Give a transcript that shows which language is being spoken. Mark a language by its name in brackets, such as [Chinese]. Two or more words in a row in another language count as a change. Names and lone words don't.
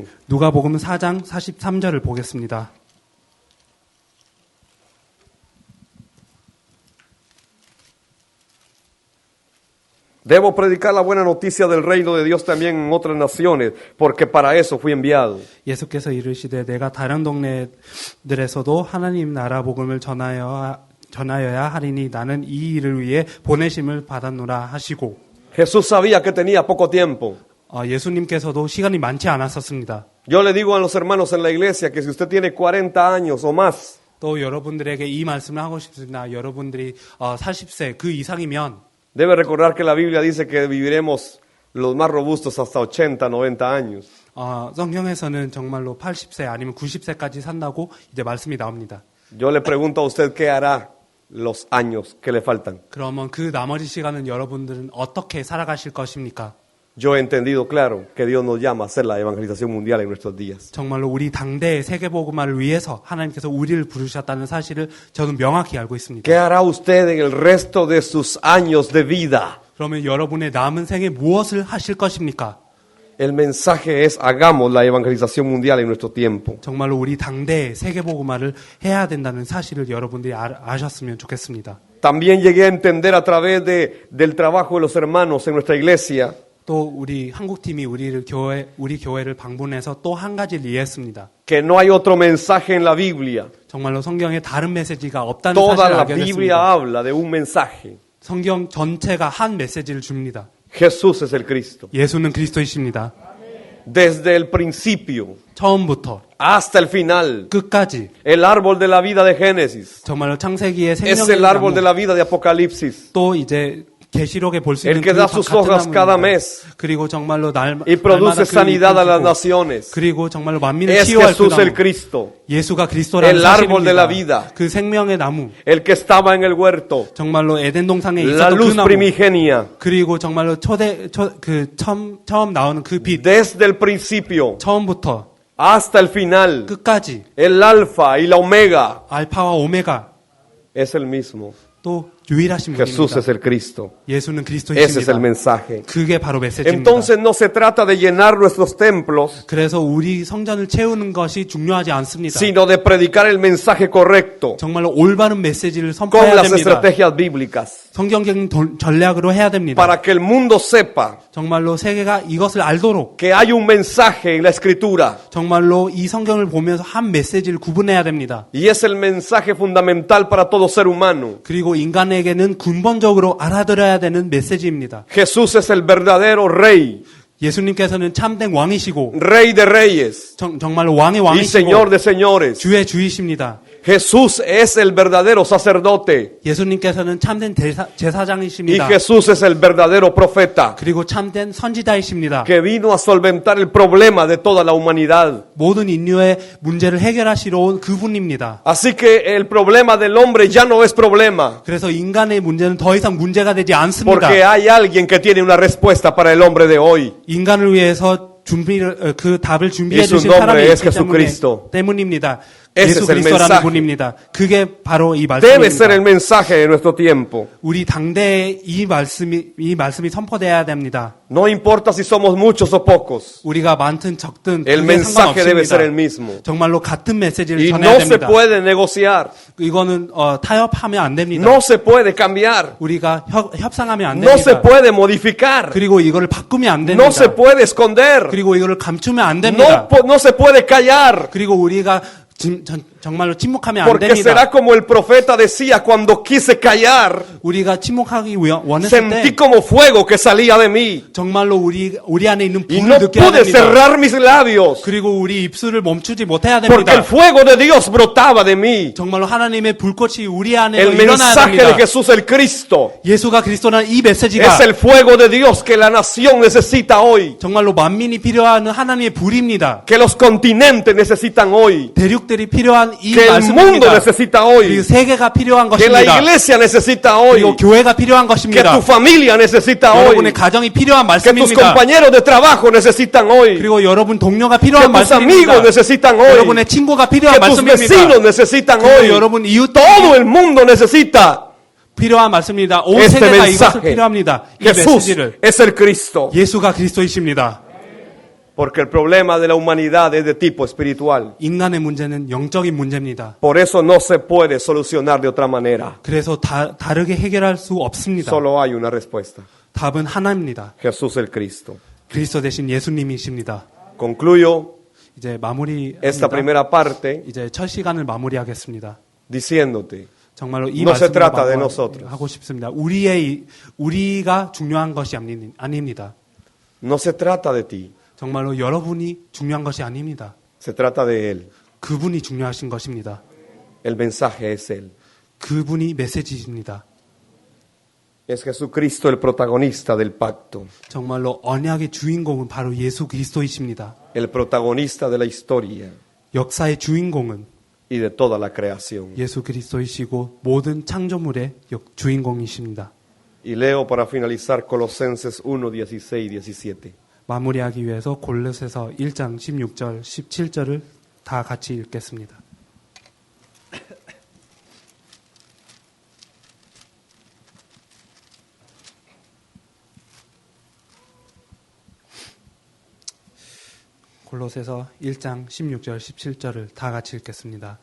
[Korean] 누가복음 4장 43절을 보겠습니다. [Spanish] debo predicar la buena noticia del reino de Dios también en otras naciones, porque para eso fui enviado. [Korean] 예수께서 이르시되 내가 다른 동네들에서도 하나님 나라 복음을 전하여야 하리니 나는 이 일을 위해 보내심을 받았노라 하시고. [Spanish] Jesús sabía que tenía poco tiempo. [Korean] 예수님께서도 시간이 많지 않았었습니다. [Spanish] Yo le digo a los hermanos en la iglesia que si usted tiene 40 años o más, [Korean] 또 여러분들에게 이 말씀을 하고 싶습니다. 여러분들이 40세 그 이상이면 [Spanish] debe recordar que la Biblia dice que viviremos los más robustos hasta 80, 90 años. [Korean] 성경에서는 정말로 80세 아니면 90세까지 산다고 이제 말씀이 나옵니다. [Spanish] Yo le pregunto a usted qué hará los años que le faltan. [Korean] 그러면 그 나머지 시간은 여러분들은 어떻게 살아가실 것입니까? [Spanish] Yo he entendido claro que Dios nos llama a hacer la evangelización mundial en nuestros días. [Korean] 정말로 우리 당대의 세계복음화를 위해서 하나님께서 우리를 부르셨다는 사실을 저는 명확히 알고 있습니다. [Spanish] ¿Qué hará usted en el resto de sus años de vida? [Korean] 그러면 여러분의 남은 생에 무엇을 하실 것입니까? [Spanish] El mensaje es hagamos la evangelización mundial en nuestro tiempo. [Korean] 정말로 우리 당대의 세계복음화를 해야 된다는 사실을 여러분들이 아셨으면 좋겠습니다. [Spanish] También llegué a entender a través del trabajo de los hermanos en nuestra iglesia [Korean] 또 우리 한국팀이 우리 교회를 방문해서 또 한 가지를 이해했습니다. [Spanish] que no hay otro mensaje en la Biblia. [Korean] 정말로 성경에 다른 메시지가 없다는 [Spanish] Toda [Korean] 사실을 [Spanish] la [Korean] 알게 [Spanish] Biblia [Korean] 됐습니다. [Spanish] habla de un mensaje. [Korean] 성경 전체가 한 메시지를 줍니다. [Spanish] Jesús es el Cristo. [Korean] 예수는 그리스도이십니다. [Spanish] Desde el principio [Korean] 처음부터 [Spanish] hasta el final. [Korean] 끝까지 [Spanish] El árbol de la vida de Génesis [Korean] 정말로 창세기의 [Spanish] es [Korean] 생명의 [Spanish] el árbol de [Korean] 나무, [Spanish] la vida de Apocalipsis. [Korean] 또 이제 계시록에 볼 수 [Spanish] El [Korean] 있는 [Spanish] que [Korean] 그 [Spanish] da sus [Korean] 같은 [Spanish] hojas cada [Korean] 나무입니다. [Spanish] mes [Korean] 그리고 정말로 [Spanish] y produce sanidad a las naciones. [Korean] 그리고 정말로 만민을 [Spanish] Es [Korean] 치유할 그 [Spanish] Jesús el [Korean] 나무. [Spanish] Cristo, [Korean] 예수가 그리스도라는 [Spanish] el árbol de [Korean] 사실입니다. [Spanish] la vida. [Korean] 그 생명의 나무. [Spanish] el que estaba en el huerto, [Korean] 정말로 에덴 동산에 [Spanish] la [Korean] 있었던 그 [Spanish] luz [Korean] 나무. [Spanish] primigenia. [Korean] 그리고 정말로 처음 나오는 그 빛. [Spanish] Desde el principio [Korean] 처음부터 [Spanish] hasta el final, [Korean] 끝까지 [Spanish] el alfa y la omega [Korean] 알파와 오메가 [Spanish] es el mismo. [Korean] 또 유일하신 [Spanish] Jesús [Korean] 분입니다. [Spanish] es el Cristo. [Korean] 예수는 [Spanish] Ese es el [Korean] 그리스도이십니다. [Spanish] mensaje. [Korean] 그게 바로 메시지입니다. [Spanish] Entonces no se trata de llenar nuestros templos, [Korean] 그래서 우리 성전을 채우는 것이 중요하지 않습니다. [Spanish] sino de predicar el mensaje correcto [Korean] 정말로 올바른 메시지를 [Spanish] con [Korean] 선포해야 [Spanish] las [Korean] 됩니다. [Spanish] estrategias bíblicas [Korean] 성경적인 전략으로 해야 됩니다. [Spanish] para que el mundo sepa [Korean] 정말로 세계가 이것을 알도록 [Spanish] que hay un mensaje en la escritura [Korean] 정말로 이 성경을 보면서 한 메시지를 구분해야 됩니다. [Spanish] y es el mensaje fundamental para todo ser humano. [Korean] 그리고 인간에게는 근본적으로 알아들어야 되는 메시지입니다. [Spanish] Jesús es el verdadero rey, [Korean] 예수님께서는 참된 왕이시고 [Spanish] rey de reyes [Korean] 정말로 왕의 [Spanish] y [Korean] 왕이시고 [Spanish] señor de señores. [Korean] 주의 주이십니다. [Spanish] Jesús es el verdadero sacerdote [Korean] 예수님께서는 참된 [Spanish] y [Korean] 제사장이십니다. [Spanish] Jesús es el verdadero profeta [Korean] 그리고 참된 선지자이십니다. [Spanish] que vino a solventar el problema de toda la humanidad. [Korean] 모든 인류의 문제를 해결하시러 온 그분입니다. [Spanish] Así que el problema del hombre ya no es problema, [Korean] 그래서 인간의 문제는 더 이상 문제가 되지 않습니다. [Spanish] porque hay alguien que tiene una respuesta para el hombre de hoy. [Korean] 인간을 위해서 그 답을 준비해 [Spanish] Y su [Korean] 주신 [Spanish] nombre [Korean] 사람이 [Spanish] es [Korean] 있기 [Spanish] Jesucristo. [Korean] 때문입니다. [Spanish] Ese [Korean] 예수 [Spanish] es el [Korean] 그리스도라는 [Spanish] mensaje. [Korean] 분입니다. 그게 바로 이 [Spanish] Debe ser el [Korean] 말씀입니다. [Spanish] mensaje de nuestro tiempo. [Korean] 우리 당대에 이 말씀이 선포돼야 됩니다. [Spanish] No importa si somos muchos o pocos, [Korean] 우리가 많든 적든 [Spanish] el [Korean] 그게 [Spanish] mensaje debe ser el [Korean] 상관없습니다. [Spanish] mismo. [Korean] 정말로 같은 메시지를 [Spanish] Y [Korean] 전해야 [Spanish] no se [Korean] 됩니다. [Spanish] puede negociar, [Korean] 이거는 타협하면 안 됩니다. [Spanish] no se puede cambiar, [Korean] 우리가 협상하면 안 [Spanish] no se [Korean] 됩니다. [Spanish] puede modificar, [Korean] 그리고 이거를 바꾸면 안 됩니다. [Spanish] no se puede esconder, [Korean] 그리고 이거를 감추면 안 됩니다. [Spanish] no se puede callar. [Korean] 그리고 우리가 정말로 침묵하면 안 [Spanish] Porque [Korean] 됩니다. [Spanish] será como el profeta decía cuando quise callar, [Korean] 우리가 침묵하기 원했을 [Spanish] sentí [Korean] 때 [Spanish] como fuego que salía de mí [Korean] 정말로 우리 안에 있는 [Spanish] y [Korean] 불을 [Spanish] no [Korean] 느껴야 [Spanish] pude [Korean] 됩니다. [Spanish] cerrar mis labios [Korean] 그리고 우리 입술을 멈추지 못해야 [Spanish] porque el [Korean] 됩니다. [Spanish] fuego de Dios brotaba de mí. [Korean] 정말로 하나님의 불꽃이 우리 안에 [Spanish] El [Korean] 일어나야 [Spanish] mensaje de [Korean] 됩니다. [Spanish] Jesús el Cristo [Korean] 예수가 그리스도라는 이 메시지가 [Spanish] es el fuego de Dios que la nación necesita hoy, [Korean] 정말로 만민이 필요한 하나님의 불입니다. [Spanish] que los continentes necesitan hoy, [Korean] 대륙들이 필요한 이 [Spanish] que el mundo [Korean] 말씀입니다. [Spanish] necesita [Korean] 그리고 [Spanish] hoy, [Korean] 세계가 필요한 [Spanish] que la [Korean] 것입니다. [Spanish] iglesia necesita hoy, [Korean] 그리고 교회가 필요한 [Spanish] que [Korean] 것입니다. [Spanish] tu familia necesita hoy, [Korean] 여러분의 가정이 필요한 [Spanish] que tus [Korean] 말씀입니다. [Spanish] compañeros de trabajo necesitan hoy, [Korean] 그리고 여러분 동료가 [Spanish] que [Korean] 필요한 [Spanish] tus amigos [Korean] 말씀입니다. [Spanish] necesitan hoy, [Korean] 여러분의 친구가 [Spanish] que [Korean] 필요한 [Spanish] tus [Korean] 말씀입니다. [Spanish] vecinos necesitan [Korean] 그리고 [Spanish] hoy. [Korean] 여러분 이웃 [Spanish] Todo el mundo necesita [Korean] 필요한 말씀입니다. 온 [Spanish] este [Korean] 세계가 이것을 [Spanish] mensaje. [Korean] 필요합니다. 이 [Spanish] Jesús [Korean] 메시지를. [Spanish] es el Cristo. [Korean] 예수가 그리스도이십니다. [Spanish] Porque el problema de la humanidad es de tipo espiritual. [Korean] 인간의 문제는 영적인 문제입니다. [Spanish] Por eso no se puede solucionar de otra manera. [Korean] 그래서 다르게 해결할 수 없습니다. [Spanish] Solo hay una respuesta. [Korean] 답은 하나입니다. [Spanish] Jesús el Cristo. [Korean] 그리스도 대신 예수님이십니다. [Spanish] Concluyo [Korean] 이제 마무리합니다. [Spanish] esta primera parte [Korean] 이제 첫 시간을 마무리하겠습니다. [Spanish] diciéndote, [Korean] 정말로 이 [Spanish] No se [Korean] 말씀을 [Spanish] trata de nosotros. [Korean] 하고 싶습니다. 우리가 중요한 것이 아닙니다. [Spanish] no se trata de ti, [Korean] 정말로 여러분이 중요한 것이 아닙니다. [Spanish] se trata de Él. [Korean] 그분이 중요하신 것입니다. [Spanish] El mensaje es Él. [Korean] 그분이 메시지입니다. [Spanish] Es Jesucristo el protagonista del pacto, [Korean] 정말로 언약의 주인공은 바로 예수 그리스도이십니다. [Spanish] el protagonista de la historia [Korean] 역사의 주인공은 [Spanish] y de toda la creación. [Korean] 예수 그리스도이시고 모든 창조물의 주인공이십니다. [Spanish] Y leo para finalizar Colosenses 1, 16 y 17. [Korean] 마무리하기 위해서 골로새서 1장 16절, 17절을 다 같이 읽겠습니다. 골로새서 1장 16절, 17절을 다 같이 읽겠습니다.